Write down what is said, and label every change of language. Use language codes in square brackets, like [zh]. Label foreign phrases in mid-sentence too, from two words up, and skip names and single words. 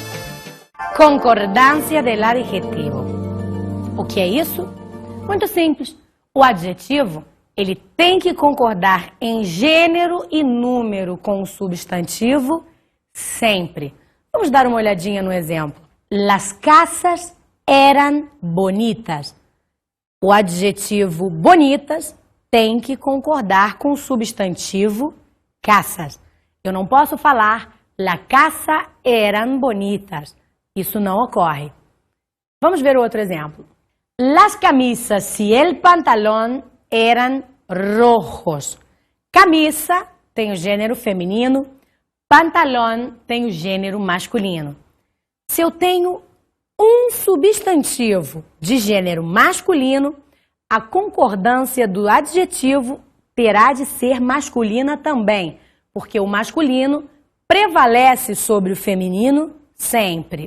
[es] Concordância del adjetivo. [pt] O que é isso? Muito simples. O adjetivo, ele tem que concordar em gênero e número com o substantivo sempre. Vamos dar uma olhadinha no exemplo. [es] Las casas eran bonitas. [pt] O adjetivo bonitas tem que concordar com o substantivo casas. Eu não posso falar [es] la casa eran bonitas. [pt] Isso não ocorre. Vamos ver outro exemplo. [es] Las camisas y el pantalón eran rojos. [pt] Camisa tem o gênero feminino, pantalón tem o gênero masculino. Se eu tenho um substantivo de gênero masculino, a concordância do adjetivo terá de ser masculina também, porque o masculino prevalece sobre o feminino sempre.